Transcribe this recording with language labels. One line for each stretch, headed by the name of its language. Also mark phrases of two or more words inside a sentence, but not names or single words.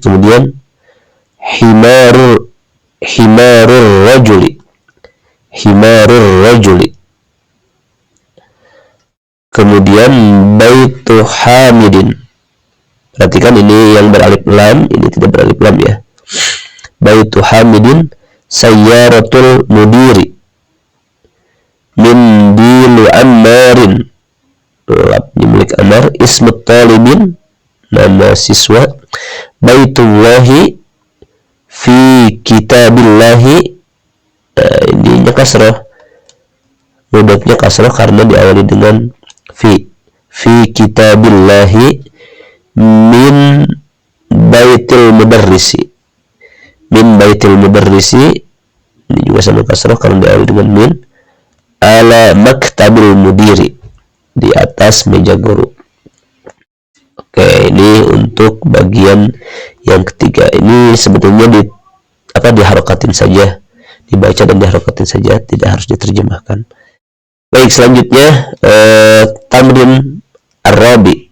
Arabic: Kemudian حمار الرجل. Kemudian بيت حامد.
Indonesian: Perhatikan ini yang beralif lam, ini tidak beralif lam ya.
Arabic: بيت حامد سيارة المدير. منديل عمار,
Indonesian: labnya milik Ammar.
Arabic: اسم طالب,
Indonesian: nama siswa.
Arabic: بيت الله في كتاب الله.
Indonesian: Ininya kasrah, mudhafnya kasrah karena diawali dengan
Arabic: في كتاب الله من بيت المدرس. من بيت المدرس,
Indonesian: ini juga sama kasrah karena diawali dengan min.
Arabic: على مكتب المدير,
Indonesian: di atas meja guru. Oke, ini untuk bagian yang ketiga. Ini sebetulnya diharokatin saja, dibaca dan diharokatin saja, tidak harus diterjemahkan. Baik, selanjutnya
Arabic: تمرين الرابع.